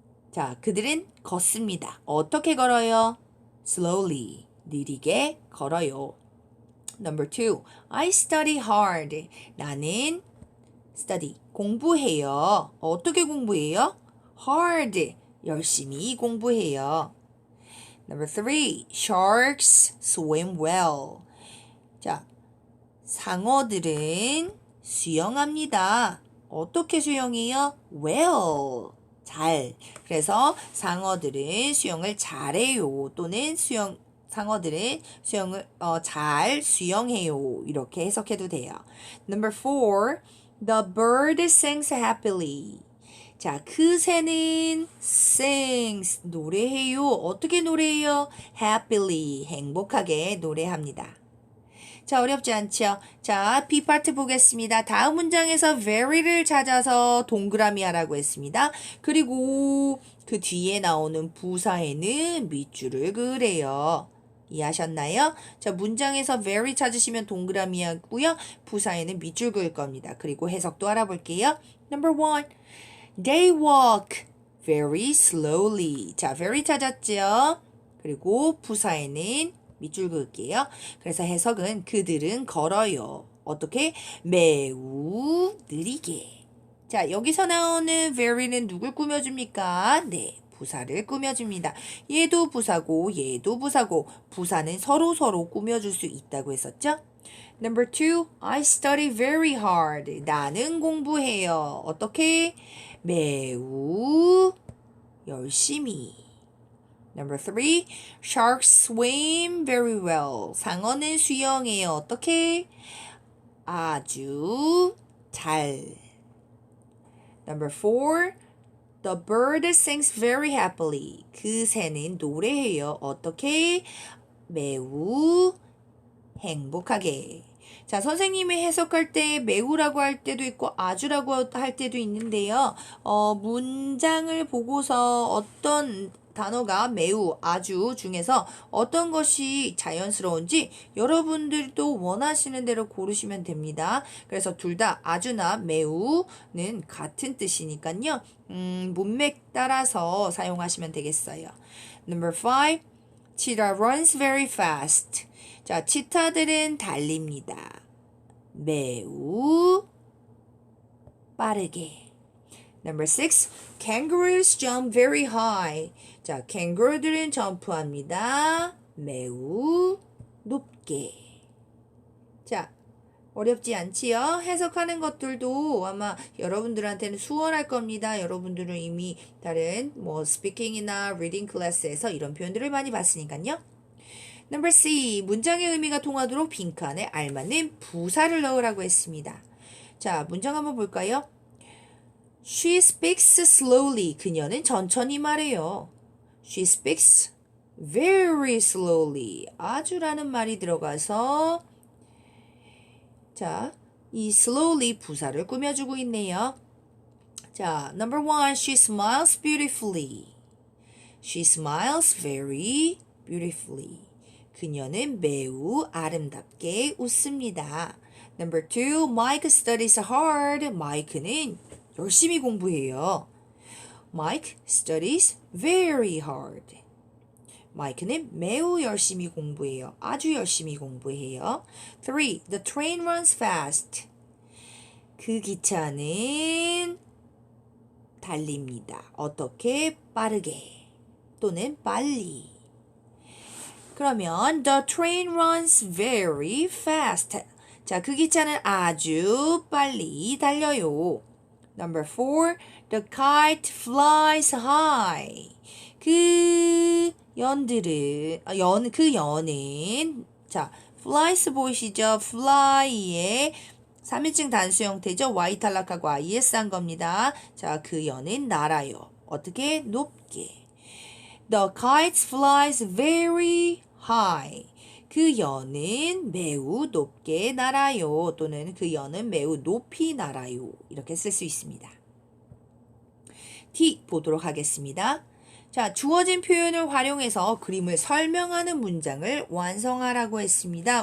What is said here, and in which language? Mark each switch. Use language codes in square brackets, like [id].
[ko] 자, 그들은 걷습니다. 어떻게 걸어요? Slowly. 느리게 걸어요. [en] Number two, I study hard. [ko] 나는 study, 공부해요. 어떻게 공부해요? Hard, 열심히 공부해요. [en] Number three, sharks swim well. [ko] 자, 상어들은 수영합니다. 어떻게 수영해요? Well, 잘. 그래서 상어들은 수영을 잘해요. 또는 상어들은 수영을 잘 수영해요. 이렇게 해석해도 돼요. [en] Number four, the bird sings happily. [ko] 자, 그 새는 sings, 노래해요. 어떻게 노래해요? happily, 행복하게 노래합니다. 자, 어렵지 않죠? 자, B파트 보겠습니다. 다음 문장에서 very를 찾아서 동그라미 하라고 했습니다. 그리고 그 뒤에 나오는 부사에는 밑줄을 그으래요. 이해하셨나요? 자, 문장에서 very 찾으시면 동그라미 하고요. 부사에는 밑줄 그을 겁니다. 그리고 해석도 알아볼게요. [en] Number one, they walk very slowly. [ko] 자, very 찾았죠? 그리고 부사에는 밑줄 그을게요. 그래서 해석은 그들은 걸어요. 어떻게? 매우 느리게. 자, 여기서 나오는 very는 누굴 꾸며줍니까? 네, 부사를 꾸며줍니다. 얘도 부사고 얘도 부사고 부사는 서로 꾸며줄 수 있다고 했었죠? [en] Number two, I study very hard. [ko] 나는 공부해요. 어떻게? 매우 열심히. [en] Number three, sharks swim very well. [ko] 상어는 수영해요. 어떻게? 아주 잘. [en] Number four, the bird sings very happily. [ko] 그 새는 노래해요. 어떻게? 매우 행복하게. 자, 선생님이 해석할 때 매우라고 할 때도 있고 아주라고 할 때도 있는데요. 문장을 보고서 어떤 단어가 매우, 아주 중에서 어떤 것이 자연스러운지 여러분들도 원하시는 대로 고르시면 됩니다. 그래서 둘 다 아주나 매우는 같은 뜻이니까요. 문맥 따라서 사용하시면 되겠어요. [en] Number five, cheetah runs very fast. [ko] 자, 치타들은 달립니다. 매우 빠르게. [en] Number six, kangaroos jump very high. [ko] 자, 캥거루들은 점프합니다. 매우 높게. 자, 어렵지 않지요? 해석하는 것들도 아마 여러분들한테는 수월할 겁니다. 여러분들은 이미 다른 스피킹이나 리딩 클래스에서 이런 표현들을 많이 봤으니까요. Number C, 문장의 의미가 통하도록 빈칸에 알맞는 부사를 넣으라고 했습니다. 자, 문장 한번 볼까요? [en] She speaks slowly. [ko] 그녀는 천천히 말해요. [en] She speaks very slowly. [ko] 아주라는 말이 들어가서 자, 이 slowly 부사를 꾸며주고 있네요. [en] 자, number one, she smiles beautifully. She smiles very beautifully. [ko] 그녀는 매우 아름답게 웃습니다. [en] Number two, Mike studies hard. [ko] 마이크는 열심히 공부해요. [en] Mike studies very hard. [ko] 마이크는 매우 열심히 공부해요. 아주 열심히 공부해요. Three, the train runs fast. 그 기차는 달립니다. 어떻게? 빠르게 또는 빨리. [en] 그러면 the train runs very fast. [ko] 자, 그 기차는 아주 빨리 달려요. Number four, the kite flies high. 그 연은 자, flies 보이시죠? fly의 3인칭 단수 형태죠. y 탈락하고 is 한 겁니다. 자, 그 연은 날아요. 어떻게? 높게. [en] The kite flies very high. [ko] 그 연은 매우 높게 날아요. 또는 그 연은 매우 높이 날아요. 이렇게 쓸 수 있습니다. D 보도록 하겠습니다. 자, 주어진 표현을 활용해서 그림을 설명하는 문장을 완성하라고 했습니다.